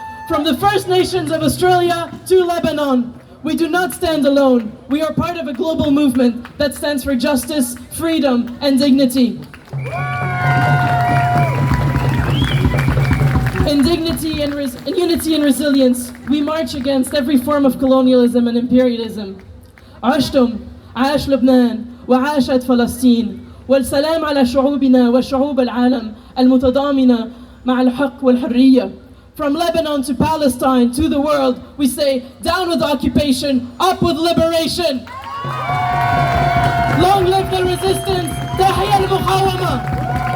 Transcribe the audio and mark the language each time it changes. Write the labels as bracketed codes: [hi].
[en] From the First Nations of Australia to Lebanon, we do not stand alone. We are part of a global movement that stands for justice, freedom, and dignity. In dignity and in unity and resilience, we march against every form of colonialism and imperialism. [ar] عشتم عاش لبنان وعاشت فلسطين والسلام على شعوبنا وشعوب العالم المتضامنة مع الحق والحرية. [en] From Lebanon to Palestine to the world, we say, down with occupation, up with liberation. Long live the resistance, [ar] تحيا المقاومة.